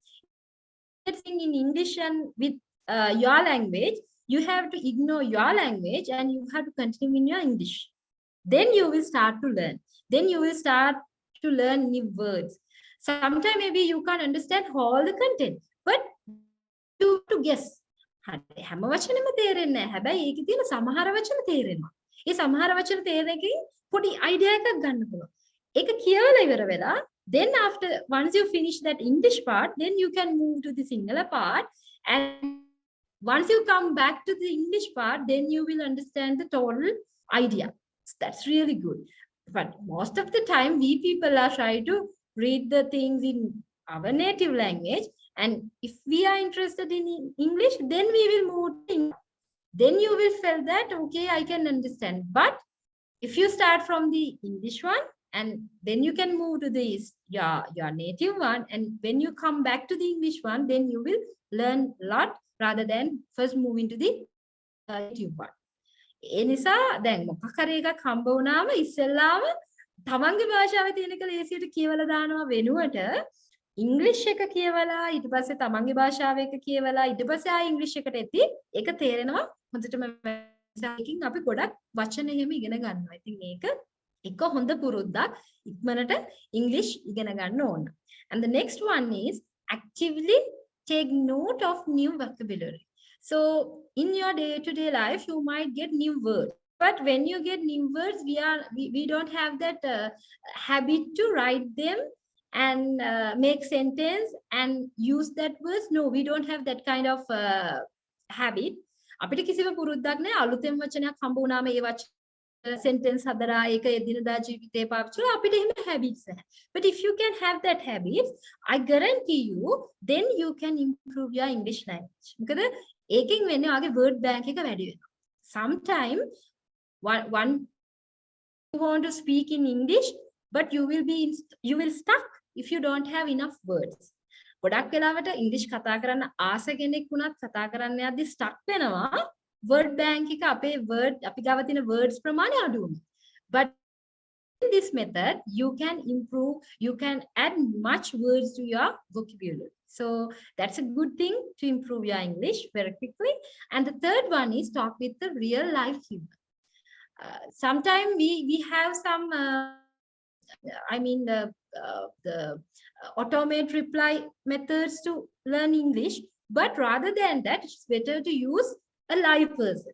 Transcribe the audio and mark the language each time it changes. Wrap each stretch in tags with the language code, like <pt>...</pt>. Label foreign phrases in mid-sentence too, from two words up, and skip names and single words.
<en>In English and with your language, you have to ignore your language and you have to continue in your English. Then you will start to learn. Then you will start to learn new words. Sometimes maybe you can't understand all the content, but you have to guess.</en> <si>හැම වචනෙම තේරෙන්නේ නැහැ. හැබැයි ඒකේ තියෙන සමහර වචන තේරෙනවා. ඒ සමහර වචන තේරෙන එකකින් පොඩි අයිඩියා එකක් ගන්න පුළුවන්. ඒක කියවලා ඉවර වෙලා</si> <en>then after once you finish that English part, then you can move to the Sinhala part, and once you come back to the English part, then you will understand the total idea. That's really good. But most of the time we people are trying to read the things in our native language. And if we are interested in English, then we will move to English. Then you will feel that, okay, I can understand. But if you start from the English one, and then you can move to your native one. And when you come back to the English one, then you will learn a lot rather than first move into the native one.</en> <si>ඒ නිසා දැන් මොකක් හරි එකක් හම්බ වුණාම ඉස්සෙල්ලාම තමන්ගේ භාෂාවේ තියෙන එක ලේසියට කියවලා දානවා වෙනුවට ඉංග්‍රීසි එක කියවලා ඊට පස්සේ තමන්ගේ භාෂාව එක කියවලා ඊට පස්සේ ආ ඉංග්‍රීසි එකට එති ඒක තේරෙනවා හොඳටම එකකින් අපි ගොඩක් වචන එහෙම ඉගෙන ගන්නවා. ඉතින් මේක එක හොඳ පුරුද්දක් ඉක්මනට English ඉගෙන ගන්න ඕන.</si> <en>And the next one is actively take note of new vocabulary. So in your day-to-day life, you might get new words. But when you get new words, we don't have that habit to write them and make sentence and use that words. No, we don't have that kind of habit.</en> <si>අපිට කිසිම පුරුද්දක් නැහැ අලුතෙන් වචනයක් හම්බ වුණාම ඒ වචන sentence හදලා ඒක එදිනෙදා ජීවිතේ paවිච්චි කරලා අපිට එහෙම habits නැහැ.</si> <en>But if you can have that habits, I guarantee you then you can improve your English language.</en> <si>මොකද ඒකෙන් වෙන්නේ ඔයාගේ</si> <en>word bank</en> <si>එක වැඩි වෙනවා.</si> <en>Sometime one you want to speak in English but you will stuck if you don't have enough words.</en> <si>ගොඩක් වෙලාවට English කතා කරන්න ආස කෙනෙක් වුණත් කතා කරන්න යද්දි stuck වෙනවා.</si> <en>Word bank</en> <si>එක අපේ word අපි ගාව තියෙන words ප්‍රමාණය අඩු වෙනවා.</si> <en>But in this method you can improve, you can add much words to your vocabulary. So that's a good thing to improve your English very quickly. And the third one is talk with the real life human. Sometimes we have some the automate reply methods to learn English, but rather than that, it's better to use a live person.</en>